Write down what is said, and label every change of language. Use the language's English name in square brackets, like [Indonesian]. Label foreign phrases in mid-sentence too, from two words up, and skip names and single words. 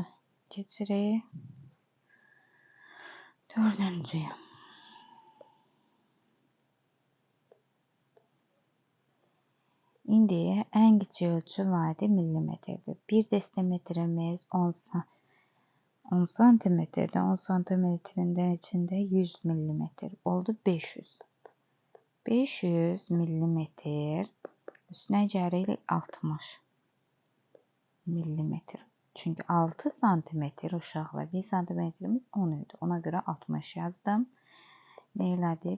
[Azerbaijani] Keçirik. Dördüncüyə. İndi ən kiçik ölçü vahidi millimetrdir. 1 desimetrimiz 10 santimetrede, 10 santimetrenin içinde 100 milimetre oldu 500. 500 milimetre üstüne gəlirik 60 milimetre. Çünkü 6 santimetre uşaqlar 1 santimetremiz 10 idi. Ona göre 60 yazdım. Ne elədi?